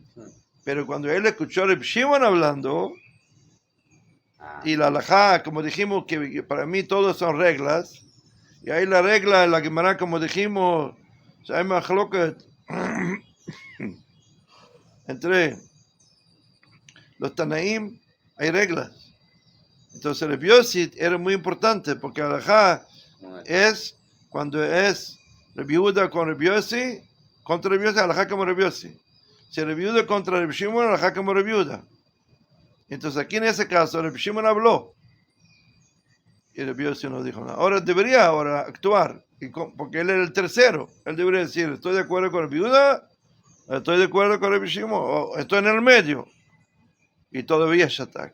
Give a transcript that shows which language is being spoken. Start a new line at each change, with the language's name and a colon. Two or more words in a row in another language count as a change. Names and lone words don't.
Spanish: Pero cuando él escuchó a Rabbi Shimon hablando, y la halajá, como dijimos, que para mí todos son reglas, y ahí la regla, la Gemara, como dijimos, hay machloket entre los Tanaim, hay reglas. Entonces Rabbi Yossi era muy importante, porque la halajá es cuando es Rabbi Yehuda con Rabbi Yossi, contra Rabbi Yossi, halajá como Rabbi Yossi. Si Rabbi Yehuda contra Rabbi Shimon, halajá como Rabbi Yehuda. Entonces aquí en ese caso Rabbi Shimon habló y Rabbi Yossi no dijo nada. Ahora debería actuar, porque él era el tercero. Él debería decir, estoy de acuerdo con Rabbi Yehuda, estoy de acuerdo con Rabbi Shimon, o estoy en el medio. Y todavía es Shatak.